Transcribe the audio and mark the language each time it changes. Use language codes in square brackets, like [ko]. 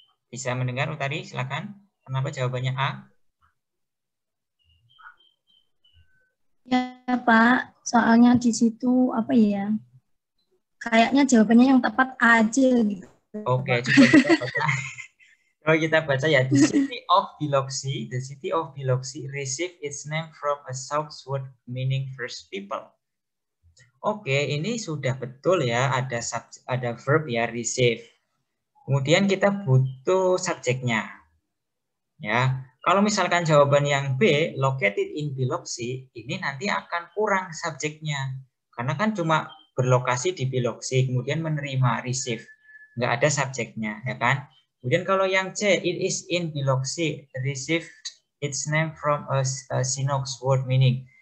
[id] Bisa mendengar Utari? Silakan. Kenapa jawabannya A? Ya Pak, soalnya di situ apa ya? Kayaknya jawabannya yang tepat aja gitu. Oke, Pak. coba kita baca. Kalau kita baca ya, [en] the city of Biloxi received its name from a Southword meaning first people. [id] Oke, ini sudah betul ya, ada verb ya, receive. Kemudian kita butuh subjeknya. Ya, kalau misalkan jawaban yang B, located in Biloxi, ini nanti akan kurang subjeknya. Karena kan cuma berlokasi di Biloxi, kemudian menerima, receive. Nggak ada subjeknya, ya kan? Kemudian kalau yang C, [en] it is in Biloxi, received its name from a Sinox word meaning.